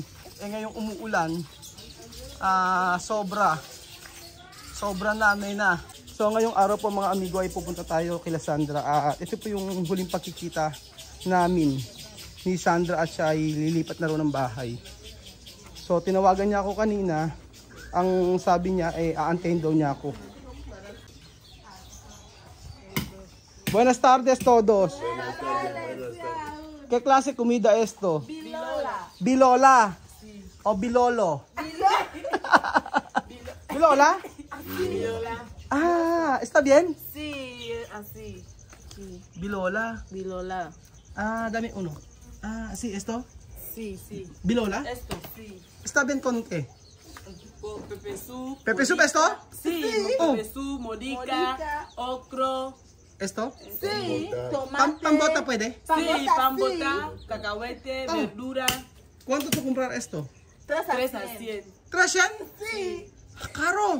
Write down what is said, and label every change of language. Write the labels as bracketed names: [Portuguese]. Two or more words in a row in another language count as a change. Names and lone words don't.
[Filipino] Ngayong umuulan, sobra na, Nena. So ngayong araw po mga amigo ay pupunta tayo kila Sandra. Ito po yung huling pagkikita namin ni Sandra at siya ay lilipat na rin ng bahay. So tinawagan niya ako kanina. Ang sabi niya ay aantayin daw niya ako. [Spanish] Buenas tardes todos. ¿Qué clase comida esto? Bilola. Bilola. O bilolo. Bilola. Bilola. ¿Está bien? Sí, así. Sí. Bilola. Bilola. Dame uno. Sí, ¿esto? Sí, sí. ¿Bilola? Esto, sí. ¿Está bien con qué? Con pepe soup. ¿Pepe soup esto? Sí, pepe soup, modica, ocro. ¿Esto? Sí, ¿Pan tomate. bota puede? Sí, pan bota, cacahuete, verdura. ¿Cuánto tú comprar esto? 3 a 100. ¿300? Sí. Caro.